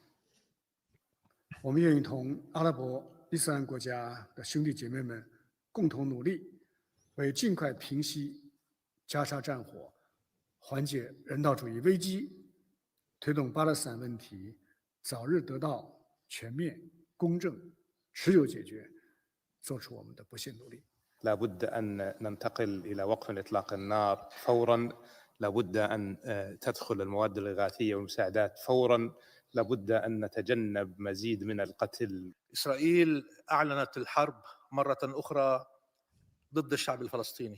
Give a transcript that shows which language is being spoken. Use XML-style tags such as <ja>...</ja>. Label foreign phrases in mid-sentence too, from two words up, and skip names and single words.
<zh>我们愿意同阿拉伯伊斯兰国家的兄弟姐妹们共同努力，为尽快平息加沙战火、缓解人道主义危机、推动巴勒斯坦问题早日得到全面、公正、持久解决，做出我们的不懈努力。</zh> <ar>لابد أن ننتقل إلى وقف إطلاق النار فوراً، لابد أن تدخل المواد الإغاثية والمساعدات فوراً، لابد أن نتجنب مزيد من القتل. إسرائيل أعلنت الحرب مرة أخرى ضد الشعب الفلسطيني.</ar>